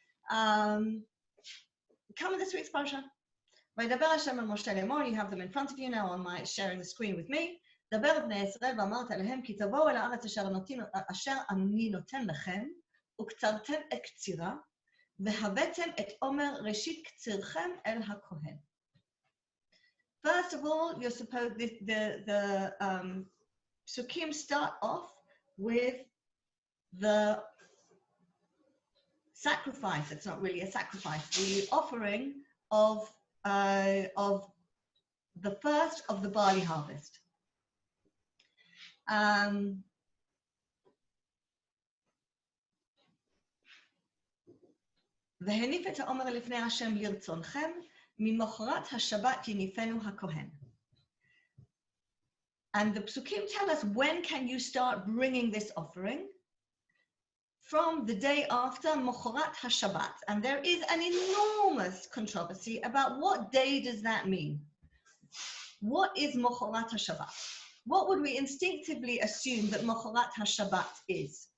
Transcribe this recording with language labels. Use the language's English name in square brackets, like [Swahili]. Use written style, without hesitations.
[English] Come in this week's Parsha. [Hebrew] Vaydaber Hashem el Moshe Emor. [English] You have them in front of you now on my sharing the screen with me. [Hebrew] דבר בני ישראל ואמרת אליהם כי תבואו אל הארץ אשר אני נותן לכם וקצרתם את קצירה והבאתם את עומר ראשית קצירכם אל הכהן. [English] First of all, you're supposed the psukim start off with the sacrifice. It's not really a sacrifice. The offering of the first of the barley harvest. [Hebrew] והניף את העומר לפני השם לרצונכם, ממחרת השבת יניפנו הכהן. [English] And the psukim tell us, when can you start bringing this offering? From the day after Mochorat HaShabbat. And there is an enormous controversy about what day does that mean. What is Mochorat HaShabbat? What would we instinctively assume that Mochorat HaShabbat is?